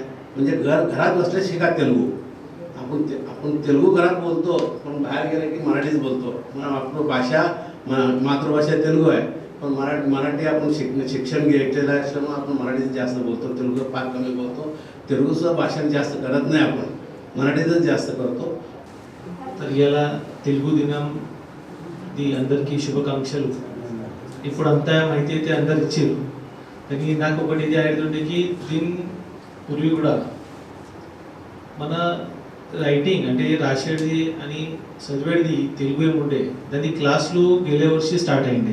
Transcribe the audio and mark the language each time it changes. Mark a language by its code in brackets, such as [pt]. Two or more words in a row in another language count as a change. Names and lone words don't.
[mr] म्हणजे घरात बसले शिका तेलुगू. आपण तेलुगू घरात बोलतो, पण बाहेर गेलं की मराठीच बोलतो. आपली भाषा मातृभाषा तेलुगू आहे, पण मराठी आपण शिक्षण घेतलेलं आहे असल्यामुळे आपण मराठीच जास्त बोलतो, तेलुगू फार कमी बोलतो. तेलुगूचं भाषण जास्त करत नाही, आपण मराठीतच जास्त करतो. [te] तर ఇలా తెలుగు దినం ది అందరికీ శుభాకాంక్షలు. ఇప్పుడు అంతా మాహితి అయితే అందరు ఇచ్చారు, కానీ నాకు ఒకటి ఇది ఆడుతుంటే దీని పూర్వీ కూడా మన రైటింగ్ అంటే రాసేది అని చదివేది తెలుగు ఏముండే, దాని క్లాసులు [mr] गेले वर्षी [te] స్టార్ట్ అయింది.